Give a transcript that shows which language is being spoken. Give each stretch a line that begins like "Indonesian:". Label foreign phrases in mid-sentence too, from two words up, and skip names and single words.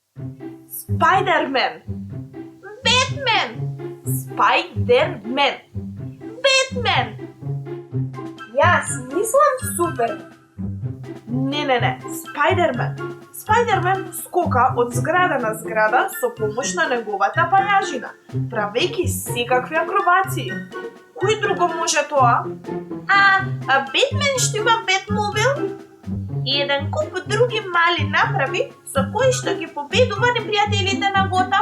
Macedonian: Spider-Man. Batman. Spider-Man. Batman. Јас мислам Супермен. Не. Spider-Man. Spider-Man скока од зграда на зграда со помош на неговата пајажина, правејќи секакви акробации. Кој друго може тоа? Бетмен што има Бетмобил и еден куп други мали направи со кои што ги победува непријателите на Готам.